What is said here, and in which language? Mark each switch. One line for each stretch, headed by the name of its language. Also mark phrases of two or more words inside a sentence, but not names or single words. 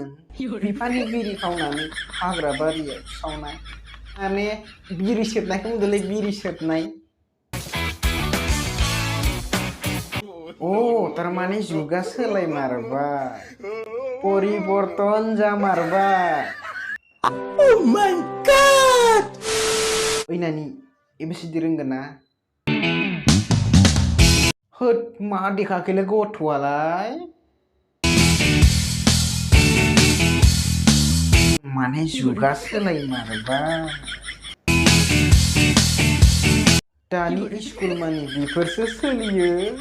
Bodo: बिफानि बिरि खावनानै हाग्रा बारियाव सावनाय. माने बिरि सोबनायखौ बुंदोलै बिरि सोबनाय. थारमाने जुगा सोलायमारबाय. परिबर्तन जामारबाय.
English: Oh my god!
Bodo: ओइ नानि एबीसीडी रोंगोन ना? होद मा देखाखैलै गथ'आलाय? माने जुगा सोलायमारबाय. दानि स्कुल मानि बेफोरसो सोलियो.